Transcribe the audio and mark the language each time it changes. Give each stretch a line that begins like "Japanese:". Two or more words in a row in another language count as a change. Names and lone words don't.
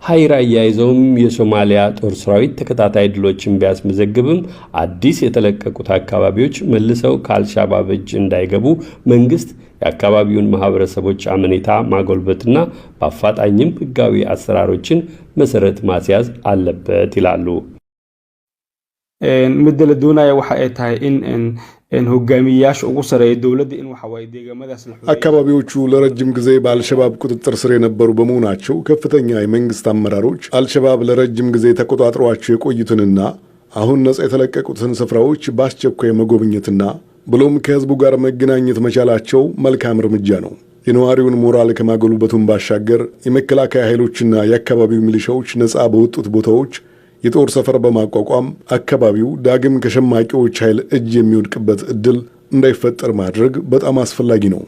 Amharic: ሀይራ አያይዘውም የሶማሊያ ጦር ሰራዊት ተከታታይ ድሎችን ቢያስመዘግብም አዲስ የተለቀቁት አካባቢዎች መልሰው ከአልሻባብ እጅ እንዳይገቡ መንግስት የአካባቢውን ማህበረሰቦች አመኔታ ማጎልበትና በአፋጣኝም ህጋዊ አሰራሮችን መሰረት ማስያዝ አለበት ይላሉ።
Somali: ምድለ ዱናያ waxa ay tahay in hogaamiyayaasha ugu sareeyo dawladda in waxa way deegaamadaas
Amharic: አካባቢዎቹ ለረጅም ጊዜ በአልሸባብ ቁጥጥር ስር የነበሩ በመሆናቸው ከፍተኛ የመንግስት አመራሮች አልሸባብ ለረጅም ጊዜ ተቆጣጥሯቸው የቆዩትንና አሁን ነጻ የተለቀቁትን ስፍራዎች በአስቸኳይ መጎብኘትና ብሎም ከህዝቡ ጋር መገናኘት መቻላቸው መልካም እርምጃ ነው። የነዋሪውን ሞራል ከማጎልበቱም ባሻገር የመከላከያ ኃይሎችና የአካባቢው ሚሊሻዎች ነጻ በወጡት ቦታዎች የጦር ሰፈር በማቋቋም አካባቢው ዳግም ከሸማቂዎች ኃይል እጅ የሚወድቅበት እድል እንዳይፈጠር ማድረግ በጣም አስፈላጊ ነው።